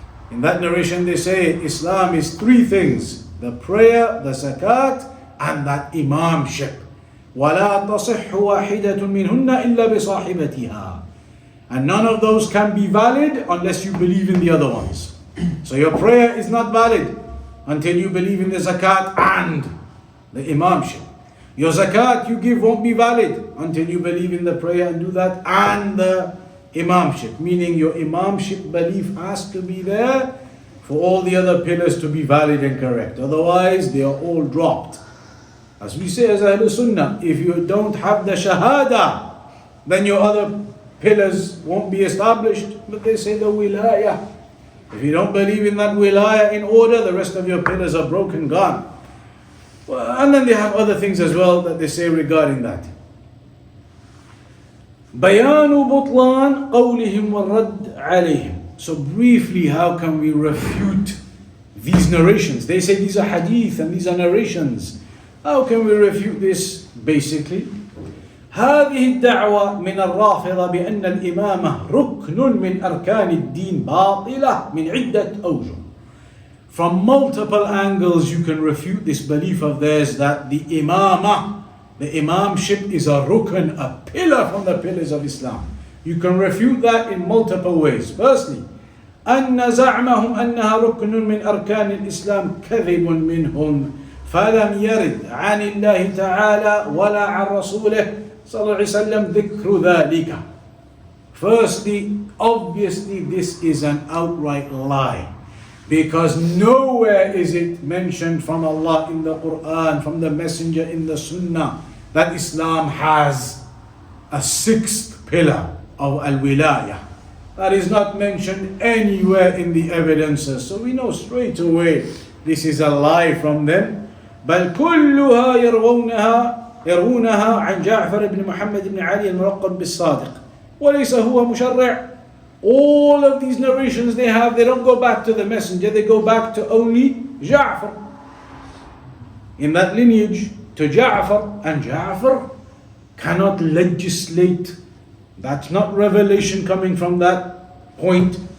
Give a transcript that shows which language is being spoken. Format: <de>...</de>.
<en>In that narration they say Islam is three things: the prayer, the zakat, and that imamship.</en> <ar>ولا تصح واحدة منهن إلا بصاحبتها.</ar> <en>And none of those can be valid unless you believe in the other ones. So your prayer is not valid until you believe in the zakat and the imamship. Your zakat you give won't be valid until you believe in the prayer and do that and the imamship. Meaning your imamship belief has to be there for all the other pillars to be valid and correct. Otherwise they are all dropped. As we say as Ahlus-Sunnah, if you don't have the shahada, then your other pillars won't be established. But they say the wilayah. If you don't believe in that wilayah in order, the rest of your pillars are broken, gone. Well, and then they have other things as well that they say regarding that.</en> <ar>بيان بطلان قولهم والرد عليهم.</ar> <en>So briefly, how can we refute these narrations? They say these are hadith and these are narrations. How can we refute this? Basically,</en> <ar>هذه الدعوة من الرافضة بأن الإمامة ركن من أركان الدين باطلة من عدة أوجه.</ar> <en>From multiple angles you can refute this belief of theirs that the imamah, the imamship is a rukn, a pillar from the pillars of Islam. You can refute that in multiple ways. Firstly,</en> <ar>أن زعمهم أنها ركن من أركان الإسلام كذب منهم فلم يرد عن الله تعالى ولا عن رسوله صلى الله عليه وسلم ذكر ذلك.</ar> <en>Firstly, obviously this is an outright lie, because nowhere is it mentioned from Allah in the Quran, from the Messenger in the Sunnah, that Islam has a sixth pillar of al-wilayah. That is not mentioned anywhere in the evidences. So we know straight away this is a lie from them.</en> <ar>بل كلها يروونها عن جعفر بن محمد بن علي الملقب بالصادق وليس هو مشرع.</ar> <en>All of these narrations they have, they don't go back to the messenger, they go back to only Ja'far. In that lineage, to Ja'far, and Ja'far cannot legislate. That's not revelation coming from that point.</en>